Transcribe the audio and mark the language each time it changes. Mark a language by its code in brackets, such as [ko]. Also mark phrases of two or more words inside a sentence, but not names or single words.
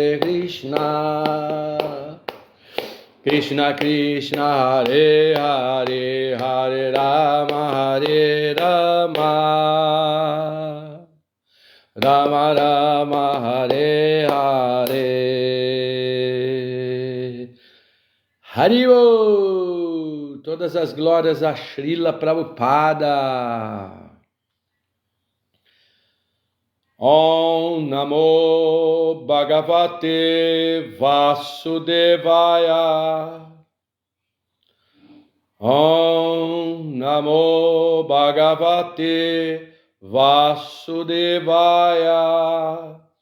[sa] कृष्ण कृष्ण हरे हरे हरे राम राम राम हरे हरे हरिबो! [pt] Todas as glórias a Srila Prabhupada. [sa] ॐ नमो भगवते वासुदेवाय. ॐ नमो भगवते वासुदेवाय.